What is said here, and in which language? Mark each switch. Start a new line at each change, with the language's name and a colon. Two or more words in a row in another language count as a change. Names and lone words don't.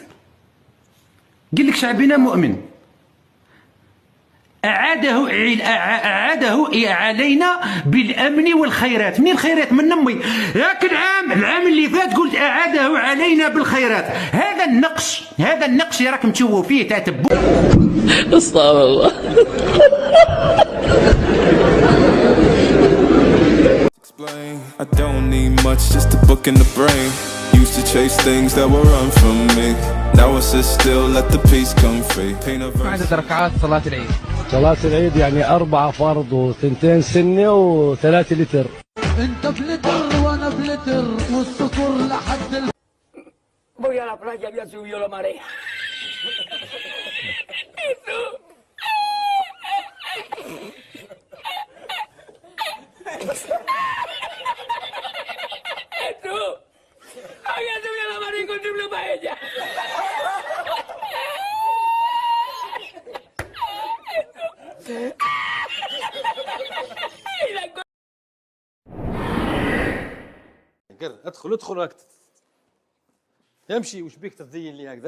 Arabic: قل لك شعبنا مؤمن أعاده علينا بالأمن والخيرات. منين الخيرات؟ من أمي. لكن العام اللي فات قلت أعاده علينا بالخيرات. هذا النقص اللي راكم تشوفوا فيه تاع تبو. استغفر الله.
English: I don't need much, just a book in the brain. Used to chase things that were run from me. Now I sit still, let the peace come free.
Arabic: عدد ركعات صلاة العيد. صلاة العيد يعني 4 فرض و2 سنة و3 لتر. انت بلتر وانا بلتر والسكر لحد
Spanish: Voy a la playa, ya subió la marea. Había subido la marea y encontré una paella.
Arabic: ادخل هكذا. امشي، وش بيك تتزين لي هكذا؟